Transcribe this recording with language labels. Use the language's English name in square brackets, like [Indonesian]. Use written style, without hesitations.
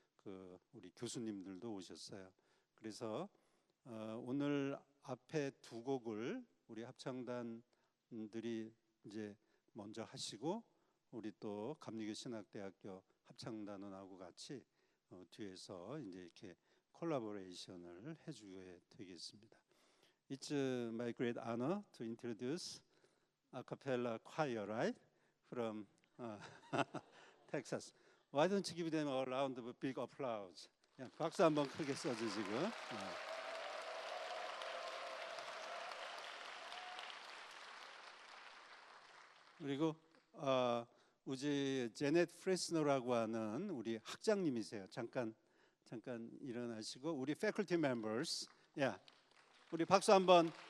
[Korean] 그 우리 교수님들도 오셨어요. 그래서 오늘 앞에 두 곡을 우리 합창단들이 이제 먼저 하시고 우리 또 감리교 신학대학교 합창단원하고 같이 뒤에서 이제 이렇게 콜라보레이션을 해주게 되겠습니다. [English] It's my great honor to introduce a cappella choir, right, from Texas. Why don't you give them a round of big applause? [Korean] 박수 한번 크게 써주시고. 그리고 우리 제넷 프레스너라고 하는 우리 학장님이세요. 잠깐 일어나시고 우리 faculty members, 우리 박수 한번.